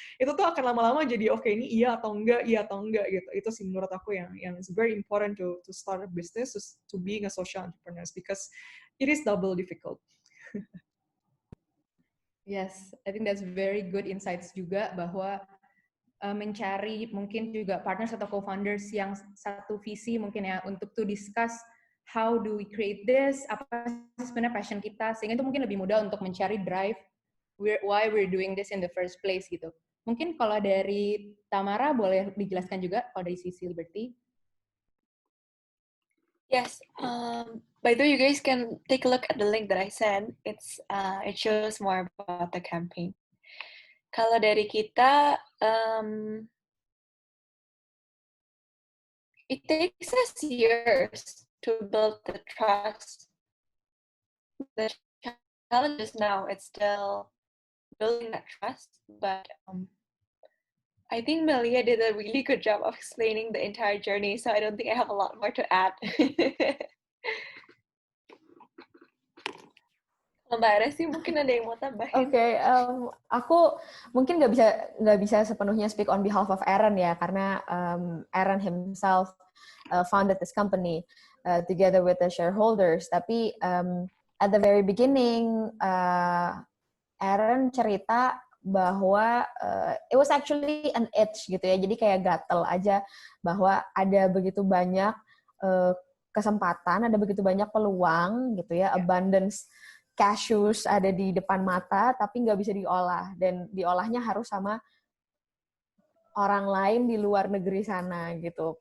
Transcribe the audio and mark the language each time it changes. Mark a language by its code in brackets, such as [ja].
[id] Itu tuh akan lama-lama jadi ini iya atau enggak gitu. Itu sih menurut aku yang [en] is very important to start a business, to being a social entrepreneur, because it is double difficult. Yes, I think that's very good insights [id] juga, bahwa mencari mungkin juga partners atau co-founders yang satu visi mungkin ya, untuk [en] to discuss how do we create this, [id] apa sih sebenarnya passion kita, sehingga itu mungkin lebih mudah untuk mencari [en] drive why we're doing this in the first place [id] gitu. Mungkin kalau dari Tamara boleh dijelaskan juga kalau dari sisi Liberty. [en] Yes. By the way, you guys can take a look at the link that I sent. It shows more about the campaign. [id] Kalau dari kita, [en] it takes us years to build the trust. The challenge is now it's still building that trust, but I think Melia did a really good job of explaining the entire journey, so I don't think I have a lot more to add. [id] Mbak Resi mungkin ada yang mau tambahin? Aku mungkin nggak bisa sepenuhnya [en] speak on behalf of Aaron [id] ya, karena Aaron [en] himself founded this company together with the shareholders. [id] Tapi [en] at the very beginning, [id] Aaron cerita bahwa [en] it was actually an itch [id] gitu ya, jadi kayak gatel aja bahwa ada begitu banyak kesempatan, ada begitu banyak peluang gitu ya, abundance cashews ada di depan mata, tapi nggak bisa diolah, dan diolahnya harus sama orang lain di luar negeri sana gitu.